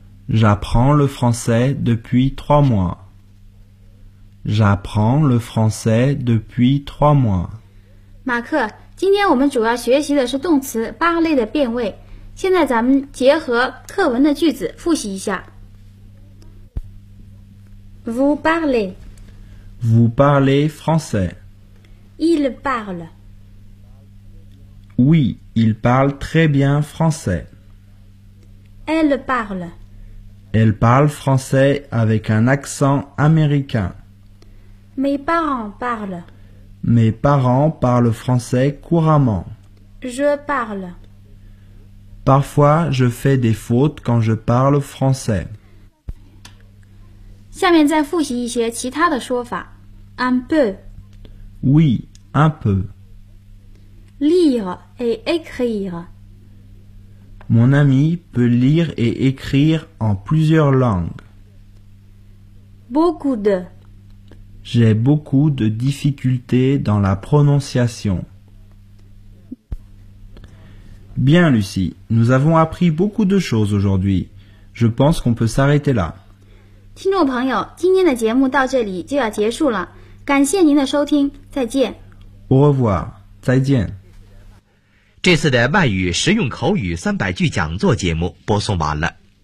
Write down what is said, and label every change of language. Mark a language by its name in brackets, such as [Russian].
[French] j'apprends le français depuis trois mois j'apprends le français depuis trois mois [Chinese] 马克今天我们主要学习的是动词 parler 的变位。现在咱们结合课文的句子复习一下。 [French] Vous parlez. Vous parlez français. Il parle. Oui, il parle très bien français. Elle parle. Elle parle français avec un accent américain. Mes parents parlent. Mes parents parlent français couramment. Je parle. Parfois, je fais des fautes quand je parle français. [Chinese] 下面再复习一些其他的说法。 [French] Un peu. Oui, un peu. Lire et écrire. Mon ami peut lire et écrire en plusieurs langues. Beaucoup de. J'ai beaucoup de difficultés dans la prononciation. Bien, Lucie, nous avons appris beaucoup de choses aujourd'hui. Je pense qu'on peut s'arrêter là. [Chinese] 听众朋友，今天的节目到这里就要结束了。感谢您的收听，再见。 [French] Au revoir, [Chinese] 再见。这次的外语实用口语三百句讲座节目播送完了。